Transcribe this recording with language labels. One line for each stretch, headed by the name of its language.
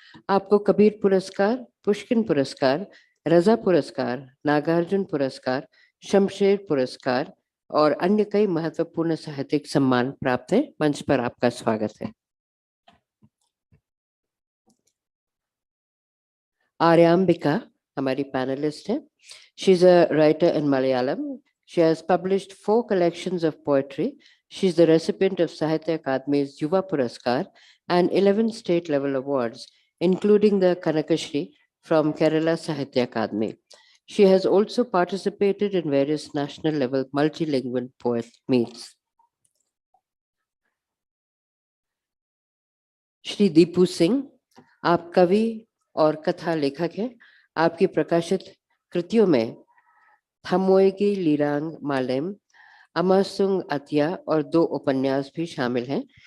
Hindi: आपको कबीर पुरस्कार, पुष्किन पुरस्कार, रजा पुरस्कार, नागार्जुन पुरस्कार, शमशेर पुरस्कार और अन्य कई महत्वपूर्ण साहित्यिक सम्मान प्राप्त है। मंच पर आपका स्वागत है। आर्याम्बिका हमारी पैनलिस्ट है।
English: She is a writer in Malayalam. She has published 4 collections of poetry. She is the recipient of Sahitya Akademi's Yuva Puraskar and 11 state level awards, including the Kanakashri from Kerala Sahitya Akademi. She has also participated in various national level multilingual poet meets.
Hindi: Shri Deepu Singh, आप कवि और कथा लेखक हैं। आपकी प्रकाशित कृतियों में थमोएगी लीरांग मालेम, अमासुंग अतिया और 2 उपन्यास भी शामिल हैं।